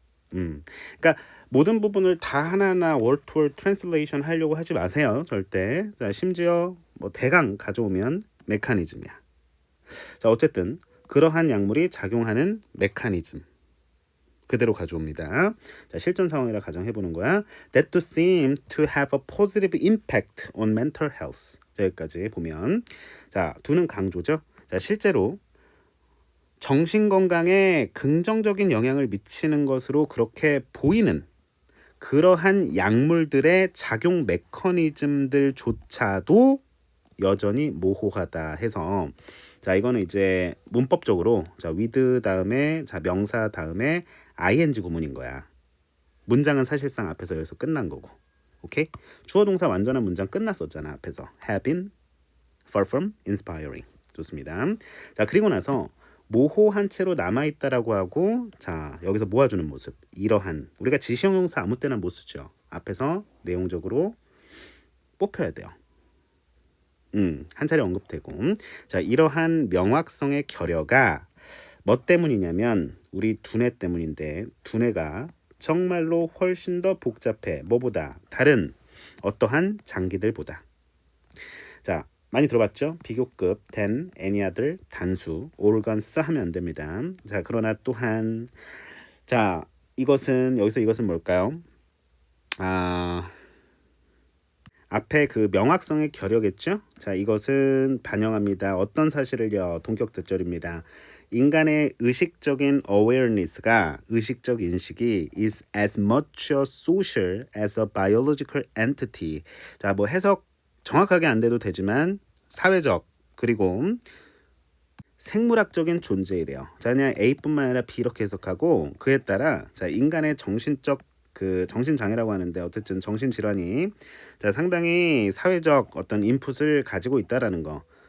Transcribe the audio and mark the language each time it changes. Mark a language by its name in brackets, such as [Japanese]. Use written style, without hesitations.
[Korean] 그러니까 모든 부분을 다 하나하나 월투월 트랜슬레이션 하려고 하지 마세요. 절대. 자, 심지어 뭐 대강 가져오면 메커니즘이야. 자, 어쨌든 그러한 약물이 작용하는 메커니즘 그대로 가져옵니다. 자, 실전 상황이라 가정해보는 거야. [English] That to seem to have a positive impact on mental health. [Korean] 자, 여기까지 보면 자, 두는 강조죠. 자, 실제로 정신 건강에 긍정적인 영향을 미치는 것으로 그렇게 보이는 그러한 약물들의 작용 메커니즘들조차도 여전히 모호하다 해서 자, 이거는 이제 문법적으로 자, with 다음에 자, 명사 다음에 ing 구문인 거야. 문장은 사실상 앞에서 여기서 끝난 거고. 오케이? 주어 동사 완전한 문장 끝났었잖아. [English] 앞에서 have been far from inspiring. [Korean] 좋습니다. 자, 그리고 나서 모호한 채로 남아있다라고 하고 자, 여기서 모아주는 모습. 이러한 우리가 지시형용사 아무 때나 못 쓰죠. 앞에서 내용적으로 뽑혀야 돼요. 한 차례 언급되고 자, 이러한 명확성의 결여가 뭐 때문이냐면 우리 두뇌 때문인데 두뇌가 정말로 훨씬 더 복잡해. 뭐보다? 다른 어떠한 장기들보다. 자, 많이 들어봤죠? 비교급, than, any other, 단수, organs 하면 안 됩니다. 자, 그러나 또한 자, 여기서 이것은 뭘까요? 아, 앞에 그 명확성의 결여겠죠? 자, 이것은 반영합니다. 어떤 사실을요? 동격 대절입니다. 인간의 의식적인 awareness가 의식적 인식이 [English] is as much a social as a biological entity. [Korean] 자, 뭐 해석 정확하게 안 돼도 되지만 사회적 그리고 생물학적인 존재이래요. 자, 그냥 A뿐만 아니라 B 이렇게 해석하고 그에 따라 자, 인간의 정신적 그 정신장애라고 하는데 어쨌든 정신질환이 자, 상당히 사회적 어떤 인풋을 가지고 있다라는 거.